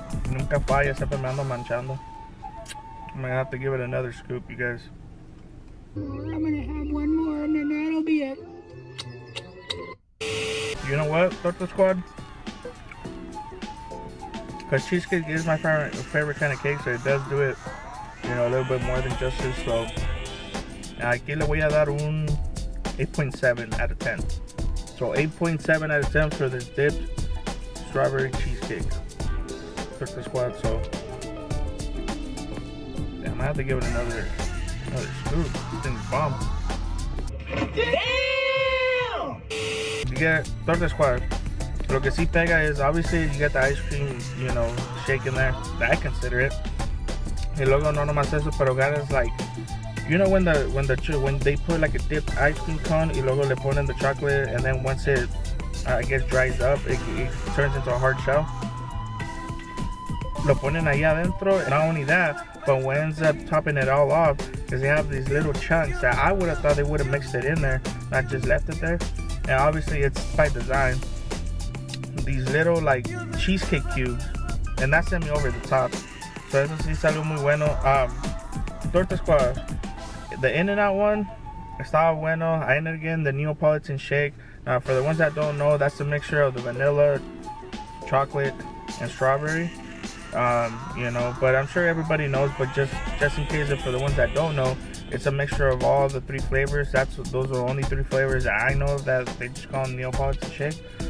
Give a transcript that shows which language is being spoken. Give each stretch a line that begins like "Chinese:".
Spanish: Nunca falla, siempre me ando manchando.
English: I'm gonna have to give it another scoop, you guys. I'm gonna have one more and then that'll be it. You know what, Torta Squad? Because cheesecake is my favorite kind of cake, so it does do it, you know, a little bit more than justice.
Spanish: So aquí le voy a dar un 8.7
English: out of 10. So 8.7 out of 10 for this dipped strawberry cheesecake, Torta Squad. So yeah, I'm gonna have to give it another scoop. This thing's bomb. Damn! You get Torta Squad.
Spanish: Lo que sí pega
English: is obviously you get the ice cream, you know, shake in there. I consider it.
Spanish: Y luego no nomás eso, pero ganas
English: like, you know, when they put like a dipped ice cream cone
Spanish: y luego le ponen
English: the chocolate, and then once it I guess dries up, it turns into a hard shell.
Spanish: Lo ponen ahí adentro,
English: and not only that, but what ends up topping it all off is they have these little chunks that I would have thought they would have mixed it in there, not just left it there. And obviously it's by design. These little like cheesecake cubes, and that sent me over the top.
Spanish: So eso sí salió muy bueno. Torta Squad, the In-N-Out one, Estaba bueno.
English: I ended up getting the Neapolitan shake. Now, for the ones that don't know, that's a mixture of the vanilla, chocolate, and strawberry. You know, but I'm sure everybody knows. But just in case, for the ones that don't know, it's a mixture of all the 3 flavors. Those are the only 3 flavors that I know that they just call them Neapolitan shake.